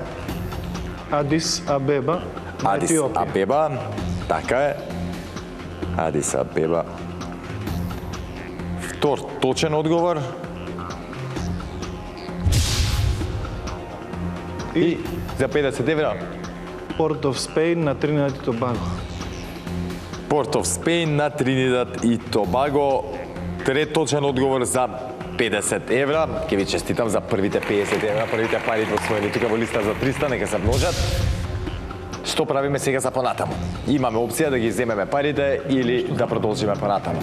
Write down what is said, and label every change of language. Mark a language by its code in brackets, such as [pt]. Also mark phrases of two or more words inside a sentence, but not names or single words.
[mk] Адис Абеба на Адис Етиопија. Абеба. Така е. Адис Абеба. Втор точен одговор. И за 50 евра. Port of Spain на Тринидад и Тобаго. Port of Spain на Тринидад и Тобаго. Трет точен одговор за 50 евра. Ке ви честитам за првите 50 евра, првите пари освоени тука во листа за 300, нека се множат. Што правиме сега за понатаму? Имаме опција да ги земеме парите или да продолжиме понатаму.